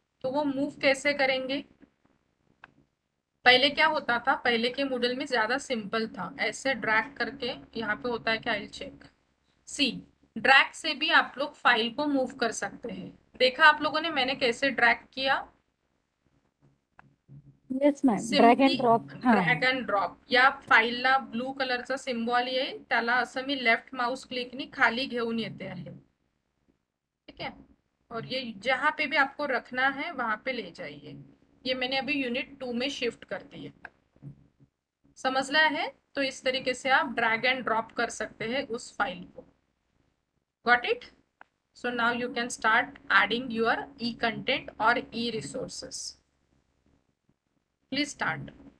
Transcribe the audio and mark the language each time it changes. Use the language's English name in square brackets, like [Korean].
[Hindi] तो वो मूव कैसे करेंगे? पहले क्या होता था, पहले के मॉडल में ज्यादा सिंपल था, ऐसे ड्रैग करके यहाँ पे होता है क्या, [English] I check. [Hindi] सी, ड्रैग से भी आप लोग फाइल को मूव कर सकते हैं। देखा आप लोगों ने मैंने कैसे ड्रैग किया? [English] Yes ma'am, drag simply and drop. हा, drag and drop. [Marathi] या फाईलला ब्लू कलरचा सिम्बॉल येईल, त्याला असं मी लेफ्ट माउस क्लिकनी खाली घेऊन येते आहे, [Hindi] ठीक है। और ये जहां पे भी आपको रखना है वहां पे ले जाइए। ये मैंने अभी यूनिट 2 में शिफ्ट कर दिए, समझना है? तो इस तरीके से आप ड्रैग एंड ड्रॉप कर सकते हैं उस फाइल को। Got it? [English] So now you can start adding your e-content or e-resources. Please start.